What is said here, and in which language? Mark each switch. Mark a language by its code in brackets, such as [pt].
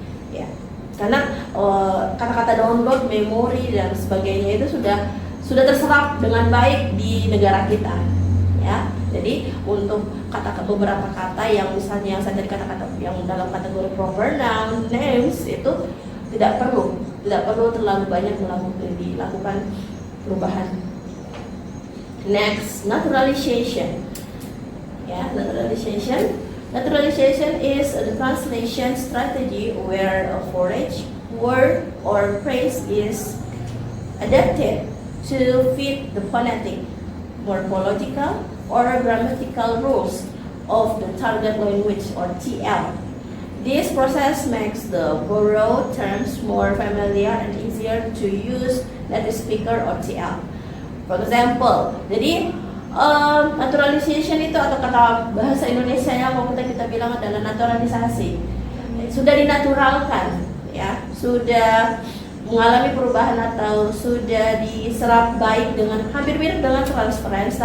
[id] Ya, karena kata-kata download, memori, dan sebagainya itu sudah terserap dengan baik di negara kita. Ya, jadi untuk beberapa kata yang misalnya yang saya tadi kata-kata yang dalam kategori proper noun, names, itu tidak perlu terlalu banyak dilakukan perubahan. [en] Next, naturalization. Ya, naturalization is the translation strategy where a foreign word or phrase is adapted to fit the phonetic, morphological, or grammatical rules of the target language, or TL. This process makes the borrowed terms more familiar and easier to use native speaker or TL. For example, [id] jadi naturalization itu atau kata bahasa Indonesia yang kalau kita bilang adalah naturalisasi, sudah dinaturalkan, ya, sudah mengalami perubahan atau sudah diserap baik dengan hampir mirip dengan transference.